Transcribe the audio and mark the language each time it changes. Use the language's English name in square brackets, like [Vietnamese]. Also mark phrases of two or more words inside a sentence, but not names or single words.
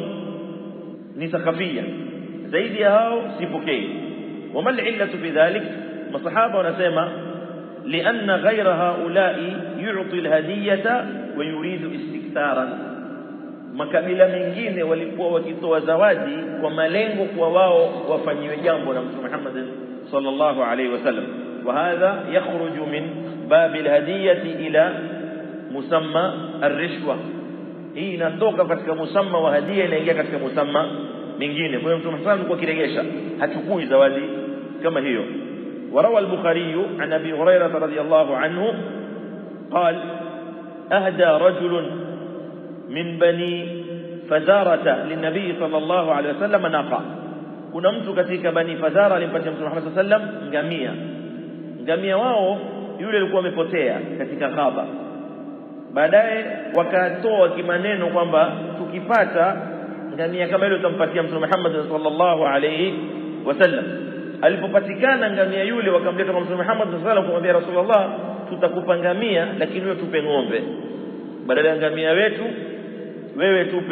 [Swahili] ni Thaqafia zaidi ya hao sipokei [Arabic] وما العلة في ذلك [Swahili] masahaba wanasema [Arabic] لأن غير هؤلاء يعطي الهدية ويريد استكثارا [Swahili] makabila mengine walikuwa wakitoa zawadi kwa malengo kwa wao wafanyiwe jambo na Mtume Muhammad [Arabic] صلى الله عليه وسلم وهذا يخرج من باب الهدية إلى مسمى الرشوة [Swahili] hii inatoka katika musamma wa hadia inaingia katika musamma mingine kwa hiyo Mtume sallallahu kwa kiregesha hachukui zawadi kama hiyo [Arabic] وروى البخاري عن أبي هريرة رضي الله عنه قال أهدى رجل من بني فزارة للنبي صلى الله عليه وسلم ناقة [Swahili] kuna mtu katika bani Fazara alimpatia Mtume Muhammad [Arabic] صلى الله عليه وسلم [Swahili] ngamia wao yule alikuwa amepotea katika ghaba baadaye wakatoa kimaneno kwamba tukipata ngamia kama ile tutampatia Mtume Muhammad [Arabic] صلى الله عليه وسلم [Swahili] alipopatikana ngamia yule wakamleta kwa Mtume Muhammad [Arabic] صلى الله عليه وسلم [Swahili] kumwambia Rasulullah tutakupa ngamia lakini wewe tupe ng'ombe badala ya ngamia wetu wewe